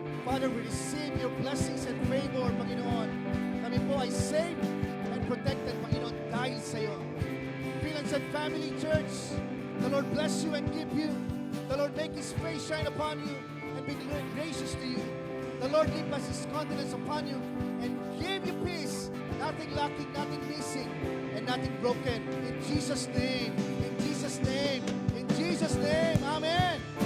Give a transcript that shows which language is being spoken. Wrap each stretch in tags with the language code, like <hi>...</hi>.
<en>Father, we receive your blessings and favor, Panginoon.</en> <tl>Kami po ay</tl> <en>saved and protected,</en> <tl>Panginoon, dahil sa iyo.</tl> <en>Freelance and Family Church, the Lord bless you and keep you. The Lord make His face shine upon you and be gracious to you. The Lord give us His countenance upon you and give you peace, nothing lacking, nothing missing, and nothing broken. In Jesus' name, in Jesus' name, in Jesus' name, Amen.</en>